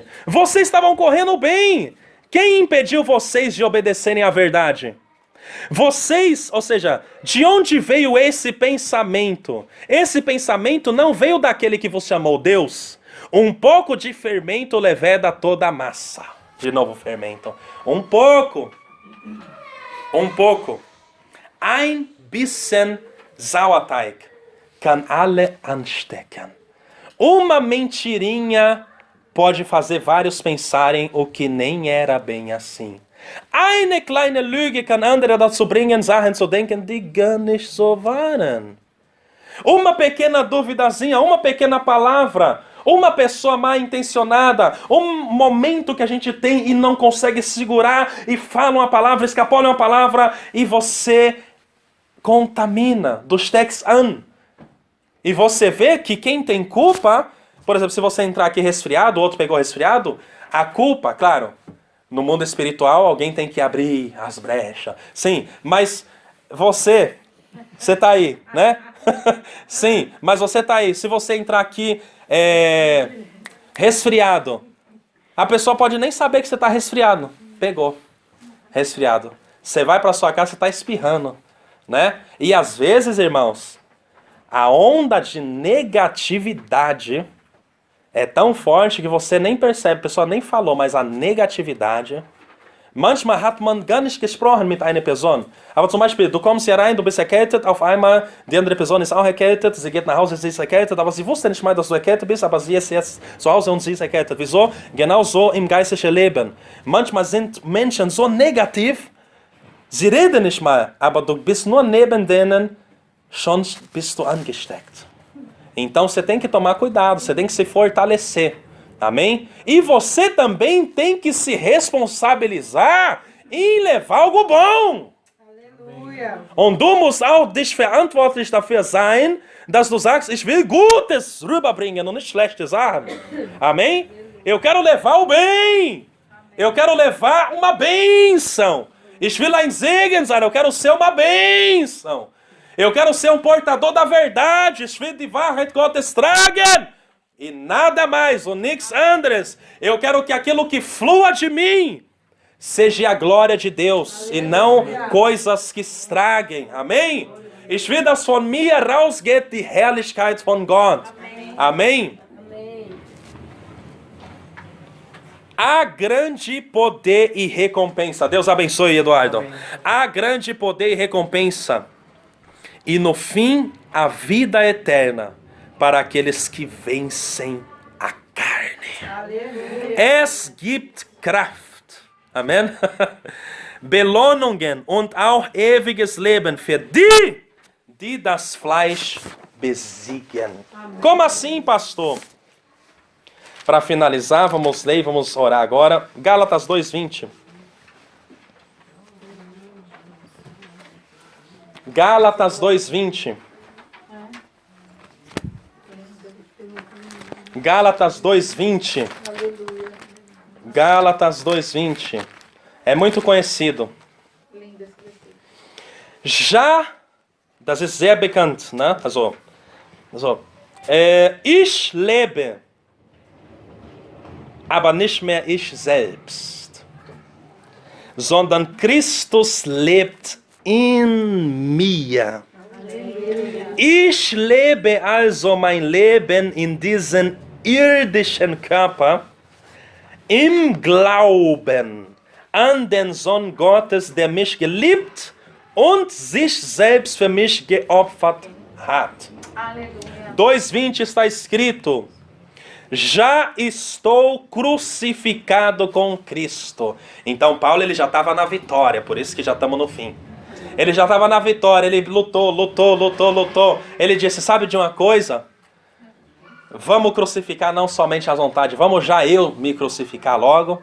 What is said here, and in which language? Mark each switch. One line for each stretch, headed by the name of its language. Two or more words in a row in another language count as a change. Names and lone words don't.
Portuguese: Vocês estavam correndo bem. Quem impediu vocês de obedecerem à verdade? Vocês, ou seja, de onde veio esse pensamento? Esse pensamento não veio daquele que vos chamou Deus. Um pouco de fermento leveda toda a massa. De novo, fermento. Um pouco.
German: Ein bisschen Sauerteig kann alle anstecken.
Portuguese: Uma mentirinha pode fazer vários pensarem o que nem era bem assim.
German: Eine kleine Lüge kann andere dazu bringen, Sachen zu denken, die gar nicht so waren.
Portuguese: Uma pequena duvidazinha, uma pequena palavra, uma pessoa mal intencionada, um momento que a gente tem e não consegue segurar e fala uma palavra, escapola uma palavra e você contamina,
German: du steckst an.
Portuguese: E você vê que quem tem culpa, por exemplo, se você entrar aqui resfriado, o outro pegou resfriado, a culpa, claro, no mundo espiritual alguém tem que abrir as brechas. Sim, mas você tá aí, né? Sim, mas você tá aí. Se você entrar aqui resfriado, a pessoa pode nem saber que você tá resfriado. Pegou, resfriado. Você vai para sua casa, você tá espirrando, né? E às vezes, irmãos, a onda de negatividade é tão forte que você nem percebe, a pessoa nem falou, mas a negatividade.
German: Manchmal hat man gar nicht gesprochen mit einer Person. Aber zum Beispiel, du kommst hier rein, du bist erkältet, auf einmal, die andere Person ist auch erkältet, sie geht nach Hause, sie ist erkältet, aber sie wusste nicht mal, dass du erkältet bist, aber sie ist jetzt zu Hause und sie ist erkältet. Wieso? Genau so im geistlichen Leben. Manchmal sind Menschen so negativ, sie reden nicht mal, aber du bist nur neben denen, schon bist du angesteckt.
Portuguese: Então você tem que tomar cuidado, você tem que se fortalecer. Amém? E você também tem que se responsabilizar em levar algo bom.
German: Halleluja. Und du musst auch dich verantwortlich dafür sein, dass du sagst, ich will Gutes rüberbringen und nicht schlechte Sachen.
Portuguese: Amém? Eu quero levar o bem. Eu quero levar uma bênção.
German: Ich will ein Segen sein.
Portuguese: Eu quero ser uma bênção. Eu quero ser um portador da verdade.
German: Ich will die Wahrheit Gottes tragen.
Portuguese: E nada mais,
German: und nichts anderes.
Portuguese: Eu quero que aquilo que flua de mim seja a glória de Deus e não coisas que estraguem. Amém?
German: Ich will, dass von mir rausgeht die Herrlichkeit von Gott.
Portuguese: Amém? Há grande poder e recompensa. Deus abençoe, Eduardo. Há grande poder e recompensa. E no fim, a vida eterna para aqueles que vencem a carne.
German: Es gibt Kraft. Amen. Belohnungen und auch ewiges Leben für die, die das Fleisch besiegen.
Portuguese: Amen. Como assim, pastor? Para finalizar, vamos ler e vamos orar agora. Gálatas 2:20. Gálatas 2:20. Gálatas 2:20. Gálatas 2:20. É muito conhecido. Já,
German: das ist sehr bekannt, ne? Also, ich lebe, aber nicht mehr ich selbst, sondern Christus lebt in mir. Ich lebe also mein Leben in diesen irdischen Körper im Glauben an den Sohn Gottes, der mich geliebt und sich selbst für mich geopfert hat.
Portuguese: 2:20 está escrito: já estou crucificado com Cristo. Então Paulo ele já estava na vitória, por isso que já estamos no fim. Ele já estava na vitória, ele lutou. Ele disse, sabe de uma coisa? Vamos crucificar não somente as vontades, vamos já eu me crucificar logo.